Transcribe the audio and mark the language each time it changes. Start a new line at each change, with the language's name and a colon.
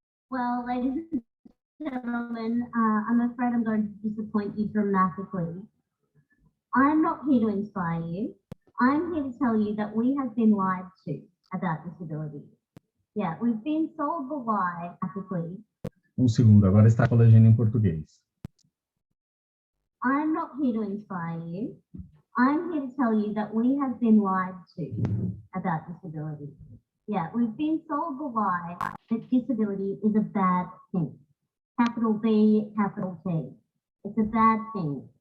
English: Well, ladies and gentlemen, I'm afraid I'm going to disappoint you dramatically. I'm not here to inspire you. I'm here to tell you that we have been lied to about disability. Yeah, we've been sold the lie, ethically.
Portuguese: Um segundo, agora está com a legenda em português.
English: I'm not here to inspire you. I'm here to tell you that we have been lied to about disability. Yeah, we've been sold the lie that disability is a bad thing. Capital B, capital T. It's a bad thing.